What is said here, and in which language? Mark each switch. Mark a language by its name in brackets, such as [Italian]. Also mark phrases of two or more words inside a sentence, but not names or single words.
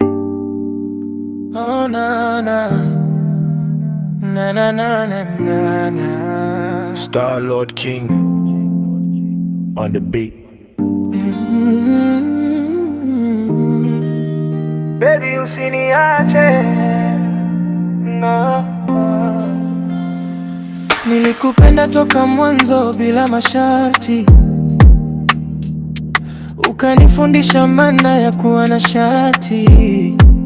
[English] Oh, na, na. Na, na, na, na, na, na. Star Lord King on the beat. Mm-hmm. Baby, [Swahili] usiniache. No. Nilikupenda toka mwanzo bila masharti, ukanifundisha maana ya kuwa na shati.